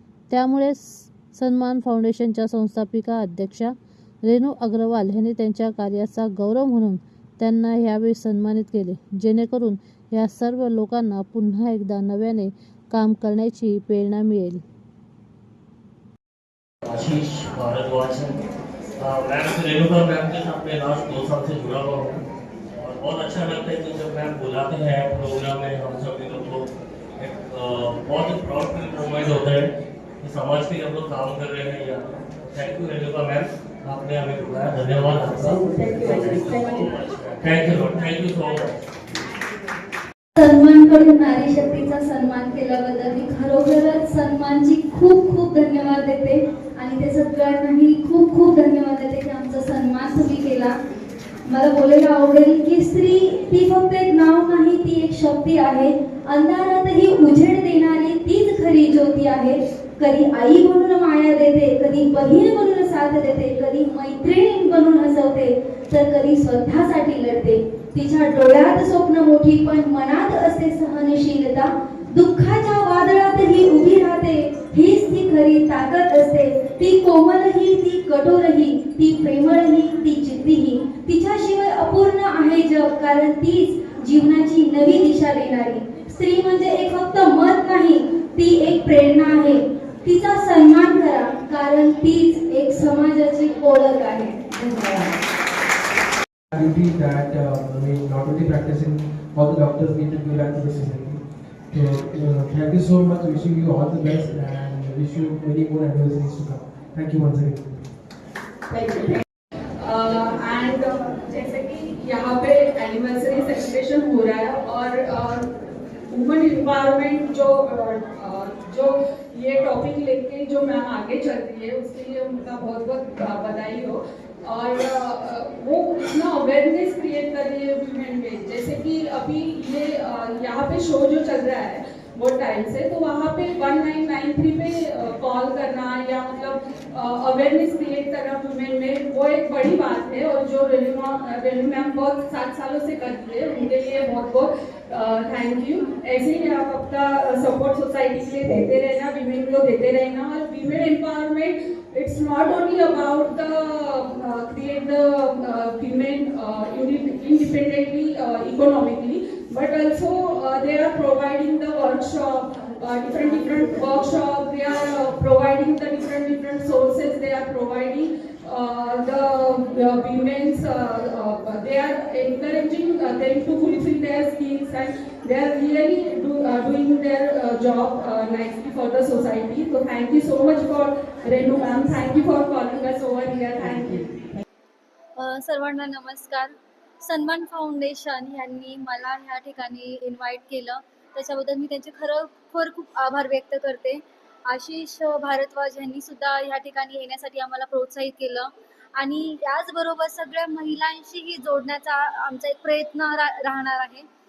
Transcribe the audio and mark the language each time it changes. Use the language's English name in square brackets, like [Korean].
[Marathi] त्यामुळे सन्मान फाउंडेशनच्या संस्थापिका अध्यक्षा रेणू अग्रवाल यांनी त्यांच्या कार्याचा गौरव म्हणून त्यांना यावेळी सन्मानित केले, जेणेकरून या सर्व लोकांना पुन्हा एकदा नव्याने काम करण्याची प्रेरणा मिळेल. [Hindi] आशीष भारद्वाज, मैम रेणुका मैम के साथ मैं लास्ट 2 साल से जुड़ा हुआ हूँ और बहुत अच्छा लगता है कि जब मैम बुलाते हैं प्रोग्राम में हम सभी लोग को एक बहुत प्राउड फील मोमेंट होता है कि समाज के लिए हम लोग काम कर रहे हैं। या थैंक यू रेणुका मैम, आपने हमें बुलाया, धन्यवाद आपका। [English] Thank you so much. [Marathi] सन्मान करून नारी शक्तीचा सन्मान केल्याबद्दल मी खरोखरच सन्मानची खूप खूप धन्यवाद देते आणि ते सगळ्यांनाही खूप खूप धन्यवाद देते की आमचा सन्मान तुम्ही केला. मला बोलायला आवडेल की स्त्री ती फक्त एक नाव नाही, ती एक शक्ती आहे. अंधारातही उजेड देणारी तीच खरी ज्योती आहे. कधी आई म्हणून माया देते, कधी बहीण म्हणून साथ देते, कधी मैत्रीण म्हणून हसवते, तर कधी स्वतःसाठी लढते. तिच्या डोळ्यात स्वप्न मोठी पण मनात असते सहनशीलता. दुःखाच्या वादळातही उभी राहते, हीच ती खरी ताकद असते. ती कोमलही, ती कठोरही, ती प्रेमळही, ती जिद्दीही. तिच्याशिवाय अपूर्ण आहे जग, कारण तीच जीवनाची नवी दिशा देणारी. स्त्री म्हणजे एक फक्त मत नाही, ती एक प्रेरणा आहे. तिचा सन्मान करा, कारण तीच एक समाजाची ओळख आहे. धन्यवाद. [English] That not only practicing, all the doctors need to give back to the society. So thank you so much. Wishing you all the best and wish you many more anniversaries to come. Thank you once again. Thank you. [Hindi] And जैसे कि यहाँ पे anniversary celebration हो रहा है और women empowerment जो ये टॉपिक लेके जो मैम आगे चल रही है उसके लिए उनका बहुत बहुत बधाई हो. और वो इतना अवेयरनेस क्रिएट कर रही है वीमेन में. जैसे कि अभी ये यहाँ पे शो जो चल रहा है बहुत टाइम से, तो वहाँ पे 1993 पे कॉल करना या मतलब अवेयरनेस क्रिएट करना वुमेन में, वो एक बड़ी बात है. और जो रेणु मैम बहुत 7 सालों से कर रही है, उनके लिए बहुत बहुत थैंक यू. ऐसे ही आप अपना सपोर्ट सोसाइटी के लिए देते रहना, वीमेन को देते रहना. और women empowerment, [English] it's not only about the create the women independently economically, but also they are providing the workshop, different workshop. They are providing the different sources. They are providing the women's. They are encouraging them to fulfill their skills, and they are really doing their job nicely for the society. So thank you so much for Renu ma'am. Thank you for calling us over here. Thank you. [Marathi] सर्वांना नमस्कार. सन्मान foundation यांनी मला ह्या ठिकाणी invite केलं, त्याच्याबद्दल मी त्यांचे खरोखर खूप आभार व्यक्त करते. आशिष भारद्वाज यांनी सुद्धा ह्या ठिकाणी येण्यासाठी आम्हाला प्रोत्साहित केलं आणि याचबरोबर सगळ्या महिलांशीही जोडण्याचा आमचा एक प्रयत्न राहणार आहे.